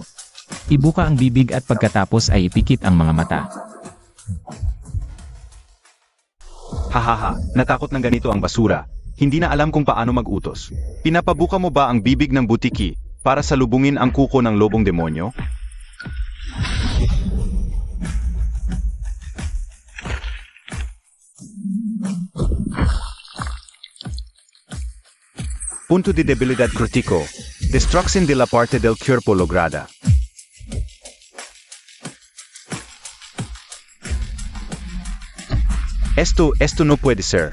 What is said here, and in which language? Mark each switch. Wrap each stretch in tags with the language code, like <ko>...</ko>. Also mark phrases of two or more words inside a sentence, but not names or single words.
<tl>Ibuka ang bibig at pagkatapos ay ipikit ang mga mata. Hahaha, natakot ng ganito ang basura. Hindi na alam kung paano mag-utos. Pinapabuka mo ba ang bibig ng butiki para salubungin ang kuko ng lobong demonyo?</tl> <es>Punto de debilidad crítico. Destrucción de la parte del cuerpo lograda. Esto no puede ser.</es>